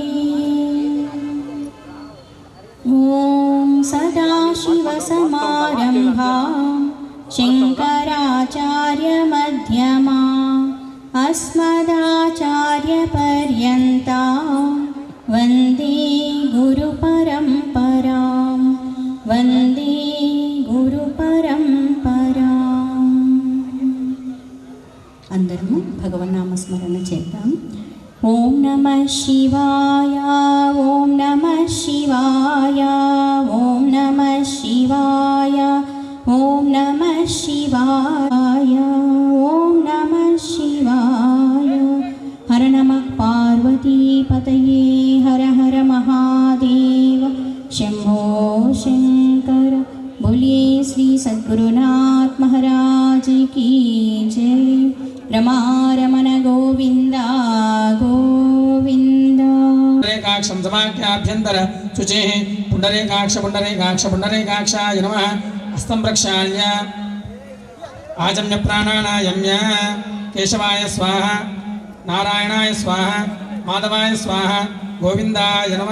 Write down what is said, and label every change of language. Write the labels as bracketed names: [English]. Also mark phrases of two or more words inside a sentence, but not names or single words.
[Sanskrit] ॐ सदाशिवसमारम्भां शङ्कराचार्यमध्यमाम् अस्मदाचार्यपर्यन्तां वन्दे गुरुपरम्परां वन्दे गुरुपरम्पराम्। [Telugu] అందరము భగవన్నామస్మరణ చేద్దాం. [Sanskrit] ఓం నమః శివాయ ఓం నమః శివాయ ఓం నమః శివాయ ఓం నమః శివాయ ఓం నమః శివాయ. హర నమః పార్వతీపతయే హర హర మహాదేవ శంభో శంకర. [Hindi] बोलिए श्री सद्गुरुनाथ महाराज की जय. [Sanskrit] रमारमण गोविंद गोविंद. पुंडरीकाक्षं समाख्याभ्यन्तर शुचिः पुंडरीकाक्ष पुंडरीकाक्ष पुंडरीकाक्षाय नमः. हस्तं प्रक्षाल्य आजम्य प्राणानायम्य केशवाय स्वाहा नारायणाय स्वाहा माधवाय स्वाहा गोविंदाय नमः.